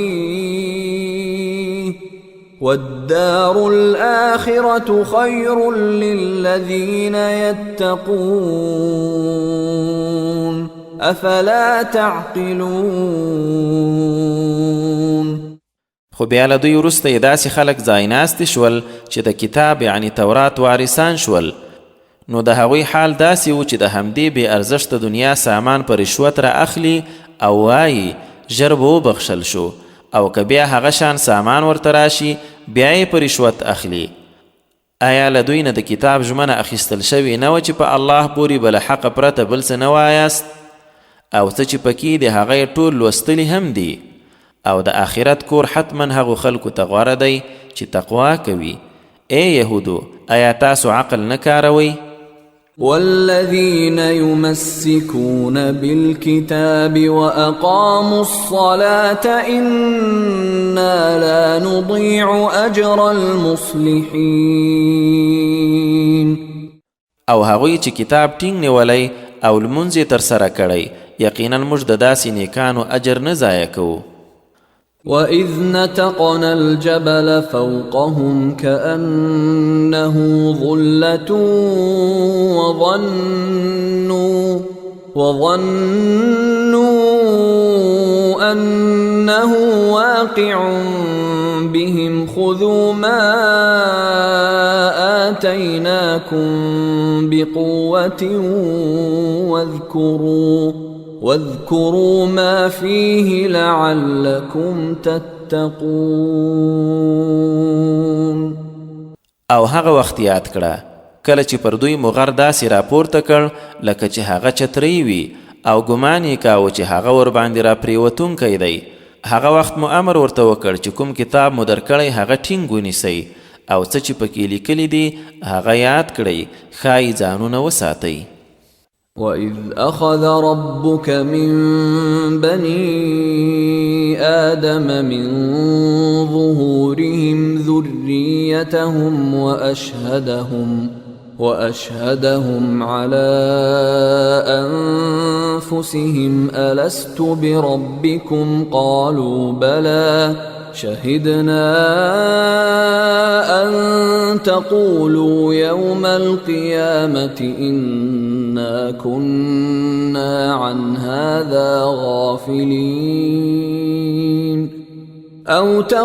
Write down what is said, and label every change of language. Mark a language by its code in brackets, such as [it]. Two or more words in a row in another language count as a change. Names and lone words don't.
[ar] فيه والدار الآخرة خير للذين يتقون أفلا تعقلون. [ps] خو بیا له دوی وروسته یې داسې خلک ځایناستې شول چې د کتاب یعنی تورات وارثان شول، نو د هغوی حال داسې و چې د همدې بې ارزښته دنیا سامان په رشوت را اخلي او وایي ژر به وبخښل شو، او که بیا هغه شان سامان ورته راشي بیا یې په رشوت اخلي. آیا له دوی نه د کتاب ژمنه اخیستل شوې نه وه چې په الله پورې به له حقه پرته بل څه نه وایاست؟ او څه چې پکې د هغه یې ټول لوستلي هم دي. او د آخرت کور حتما هغو خلکو ته غوره دی چې تقوا کوي. ای یهودو، آیا تاسو عقل نه کاروئ؟ [ar] والذين يمسكون بالكتاب وأقاموا الصلاة إنا لا نضيع أجر المصلحين. [ps] او هغوی چې کتاب ټینګ نیولی او لمونځ یې ترسره کړی یقینا موږ د داسې نیکانو اجر نه ضایع کوو. [ar] وَإِذْ نَتَقْنَا الْجَبَلَ فَوْقَهُمْ كَأَنَّهُ ظُلَّةٌ وَظَنُّوا أَنَّهُ واقع بهم خذوا ما آتيناكم بقوة واذكروا ما فيه لعلكم تتقون. [ps] او هغه وخت یاد کړه کله چې پر دوی مغر داسې راپورته کړ لکه چې هغه چترۍ وي او ګمان یې کاوه چې هغه ورباندې را پرېوتونکی دی. هغه وخت مو امر ورته وکړ چې کوم کتاب مو درکړی هغه ټینګ ونیسئ او څه چې پکې لیکلي دي هغه یاد کړئ ښایي ځانونه وساتئ. [ar] وَإِذْ أَخَذَ رَبُّكَ مِنْ بَنِي آدَمَ مِنْ ظُهُورِهِمْ ذُرِّيَّتَهُمْ وَأَشْهَدَهُمْ عَلَى أَنفُسِهِمْ أَلَسْتُ بِرَبِّكُمْ قَالُوا بَلَى شَهِدْنَا أَن تَقُولُوا يَوْمَ الْقِيَامَةِ إِنَّا كُنَّا عَنْ هَذَا غَافِلِينَ أَوْ